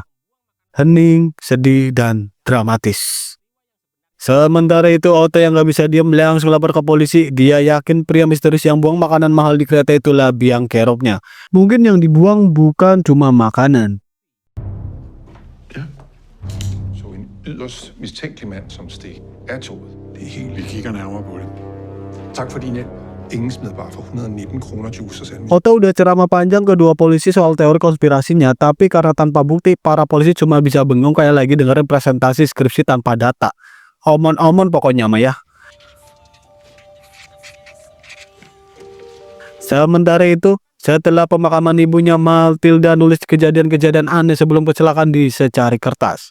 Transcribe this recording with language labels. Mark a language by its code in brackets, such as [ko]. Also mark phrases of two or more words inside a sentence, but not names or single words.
[id] Hening, sedih, dan dramatis. Sementara itu, Otto yang gak bisa diam langsung lapor ke polisi. Dia yakin pria misterius yang buang makanan mahal di kereta itulah biang keroknya. Mungkin yang dibuang bukan cuma makanan. [da] Ja. Så en yderst mistænkelig mand som steg af toget. Det er helt... Vi kigger nærmere på det. Tak for din hjælp. Ingen smed bare for 119 kroner juice og sandwich. [id] Otto udah ceramah panjang ke dua polisi soal teori konspirasinya, tapi karena tanpa bukti, para polisi cuma bisa bengong kayak lagi dengerin presentasi skripsi tanpa data. Omon-omon pokoknya mah ya. Sementara itu, setelah pemakaman ibunya, Matilda nulis kejadian-kejadian aneh sebelum kecelakaan di secari kertas.